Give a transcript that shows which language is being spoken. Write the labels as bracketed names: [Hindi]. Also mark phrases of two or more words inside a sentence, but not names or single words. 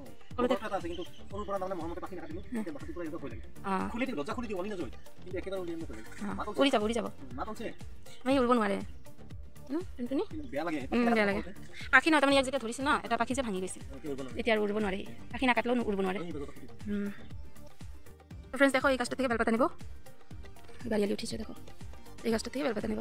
[Assamese] উৰি যাব উৰি যাব, আমি উৰিব নোৱাৰে। বেয়া লাগে পাখি নহয়, তাৰমানে ইয়াক যেতিয়া ধৰিছে ন, এটা পাখি যে ভাঙি গৈছে, এতিয়া আৰু উৰিব নোৱাৰে। পাখি নাকাটিলেও উৰিব নোৱাৰে। ফ্ৰেণ্ডছ দেখো, এই গাছটা থেকে বেলপাতা নিব, গাড়ি আলি উঠিছে দেখো, এই গাছটা থেকে বেলপাতা নিব।